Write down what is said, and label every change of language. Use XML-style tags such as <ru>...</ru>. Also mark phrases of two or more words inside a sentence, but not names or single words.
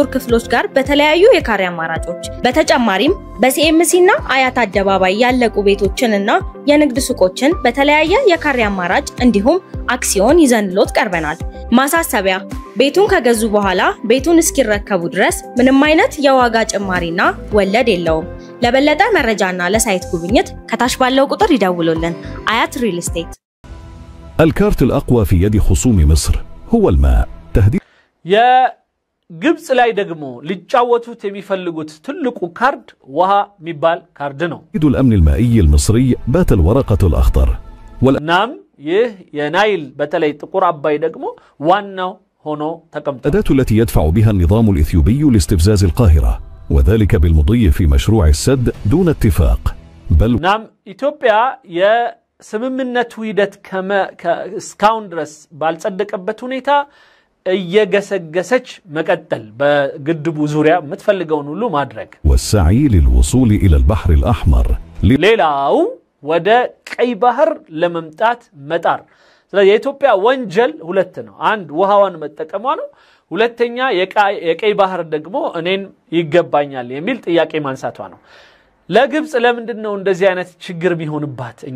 <am>ክፍሎች ጋር በተለያዩ የካሬ አማራጮች በተጨማሪም በሲኤምሲ እና አያት አደባባይ ያለቁ ቤቶችንና የንግድ ሱቆችን በተለያየ የካሬ አማራጭ እንዲሁም አክሲዮን ይዘንሎት ቀርበናል። ማሳሰቢያ ቤቱን ከገዙ በኋላ ቤቱን እስኪረከቡ ድረስ ምንም አይነት የዋጋ ጭማሪና ወለድ የለውም። ለበለጠ መረጃና ለሳይት ጉብኝት ከታች ባለው ቁጥር ይደውሉልን። አያት ሪል ስቴት።</am> <ar>الكارت الأقوى في يد خصوم مصر هو الماء. تهديد</ar> <am>يا ግብጽ ላይ ደግሞ ሊጫወቱት የሚፈልጉት ትልቁ ካርድ ውሃ የሚባል ካርድ ነው።</am> <ar>الأمن المائي المصري بات الورقة الأخضر.</ar> <am>ናም ይህ የናይል በተለይ ጥቁር አባይ ደግሞ ዋናው ሆኖ ተቀምጧል።</am> <ar>الأداة التي يدفع بها النظام الإثيوبي لاستفزاز القاهرة وذلك بالمضي في مشروع السد دون اتفاق. بل</ar> <am>ናም ኢትዮጵያ የስምምነቱ ሂደት እስካሁን ድረስ ባልጸደቀበት ሁኔታ እየገሰገሰች መቀጠል በግድቡ ዙሪያ የምትፈልገውን ሁሉ ማድረግ</am> <ar>والسعي للوصول إلى البحر الأحمر.</ar> <am>ሌላው ወደ ቀይ ባህር ለመምጣት መጣር። ስለዚህ የኢትዮጵያ ወንጀል ሁለት ነው። አንድ ውሃዋን መጠቀሟ ነው። ሁለተኛ የቀይ ባህር ደግሞ እኔን ይገባኛል የሚል ጥያቄ ማንሳቷ ነው። ለግብጽ ለምንድን ነው እንደዚህ አይነት ችግር ቢሆንባት እኛ?</am>